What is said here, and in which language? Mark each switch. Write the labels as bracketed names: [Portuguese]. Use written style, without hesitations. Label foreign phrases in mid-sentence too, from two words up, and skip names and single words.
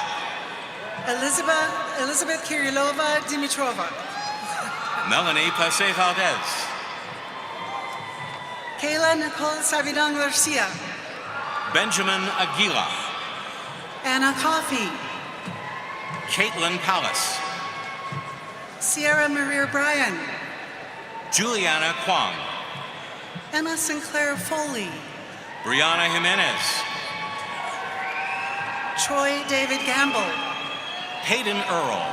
[English] Elizabeth Kirilova Dimitrova, Melanie Pase Valdez, Kayla Nicole Savidan Garcia, Benjamin Aguila, Anna Coffey, Caitlin Palace, Sierra Maria Bryan, Juliana Kwong, Emma Sinclair Foley, Brianna Jimenez, Troy David Gamble, Hayden Earl,